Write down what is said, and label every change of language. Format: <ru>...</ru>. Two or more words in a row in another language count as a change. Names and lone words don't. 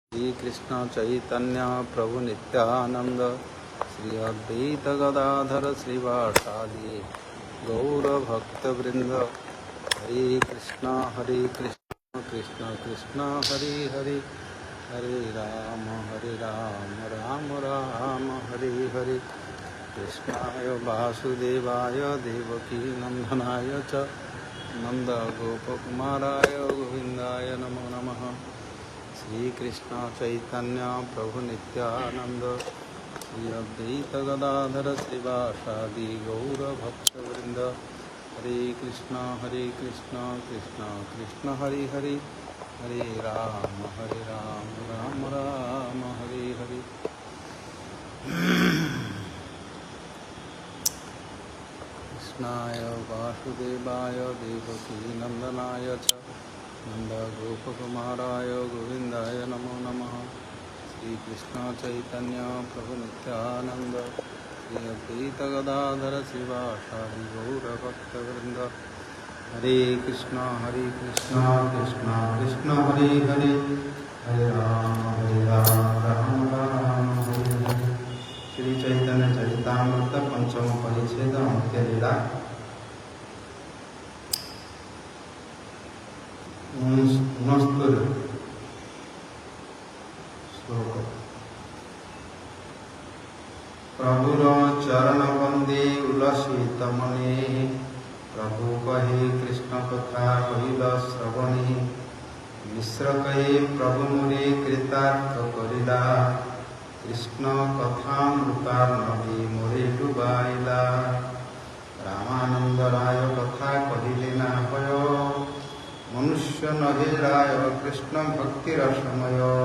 <sa>श्री कृष्ण चैतन्य प्रभु नित्यानंद श्री अद्वैत गदाधर श्रीवासादि गौरभक्तवृंद। हरे कृष्ण कृष्ण कृष्ण हरे हरे, हरे राम राम राम हरे हरे। कृष्णाय वासुदेवाय देवकी नंदनाय च नंदगोपकुमाराय गोविंदाय नमो नमः। श्री कृष्ण चैतन्य प्रभु नित्यानंद श्री अद्वैत गदाधर श्रीवासादि गौरभक्तवृंद। हरे कृष्ण कृष्ण कृष्ण हरे हरे, हरे राम राम राम हरे हरे। कृष्णाय वासुदेवाय देवकी नंदनाय च नंदगोपकुमाराय गोविंदाय नमो नमः। श्री कृष्ण चैतन्य प्रभु नित्यानंद श्री अद्वैत गदाधर श्रीवासादि गौरभक्तवृंद। हरे कृष्ण कृष्ण कृष्ण हरे हरे, हरे राम राम हरे हरे।</sa> <hi>श्री चैतन्य चरितामृत पंचम परिच्छेद अंत्य लीला 69 श्लोक।</hi> <bn>প্রভুর চরণ বন্দে উলসিত মনে, প্রভু কহে কৃষ্ণ কথা কহিল শ্রবণে। মিশ্র কহে প্রভু মোরে কৃতার্থ করিলা, কৃষ্ণ কথামৃতার্ণবে মোরে ডুবাইলা। রামানন্দ রায় কথা কহিলে না ভয়, মনুষ্য নহে রায় কৃষ্ণ ভক্তির সময়।</bn>